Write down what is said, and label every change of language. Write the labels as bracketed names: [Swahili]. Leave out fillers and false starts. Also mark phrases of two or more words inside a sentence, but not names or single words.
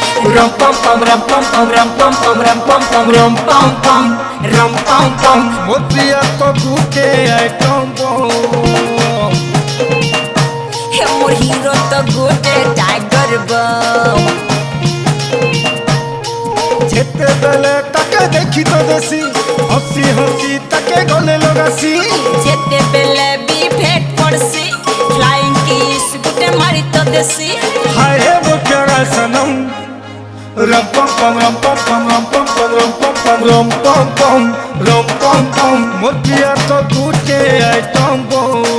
[Sambalpuri] rum pum pum rum pum pum rum pum pum rum pum pum rum pum pum rum pum pum ମୋତିଆ ତୋ ଗୁଟେ ଆଇଟମ ବମ ହେ ମୋର ହିରୋ ତୋ ଗୁଟେ ଟାଇଗର ବମ ଯେତେ ବେଳେ ତାକେ ଦେଖି ତୋ ଦେସି ହସି ହସି ତାକେ ଗଲେ ଲଗାସି ଯେତେ ବେଳେ ଭି ଭେଟ ପଡ଼ସି [English] flying kiss [Sambalpuri] ଗୁଟେ ମାରି ତୋ ଦେସି [Hindi] हाय वो प्यारा सनम [Sambalpuri] rum pum pum rum pum pum rum pum pum rum pum pum rum pum pum rum pum pum ମୋତିଆ ତୋ ଗୁଟେ ଆଇଟମ ବମ